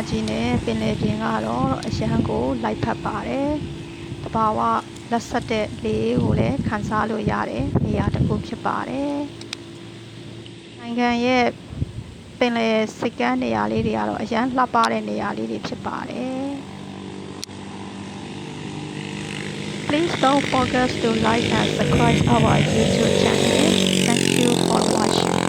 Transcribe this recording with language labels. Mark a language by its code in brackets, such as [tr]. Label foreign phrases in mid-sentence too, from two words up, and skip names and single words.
[my] ကြီးနဲ့ပင်လယ်ပြင်ကတော့အရန်ကိုလိုက်ဖက်ပါတယ်။တဘာဝလက်ဆက်တဲ့လေကိုလည်းခန်းစားလို့ရတဲ့နေရာတစ်ခုဖြစ်ပါတယ်။နိုင်ငံရဲ့ပင်လယ်စိတ်ကမ်းနေရာလေးတွေကတော့အရန်လှပတဲ့နေရာလေးတွေဖြစ်ပါတယ်။ [en] Please don't forget to like and subscribe our YouTube channel. Thank you for watching.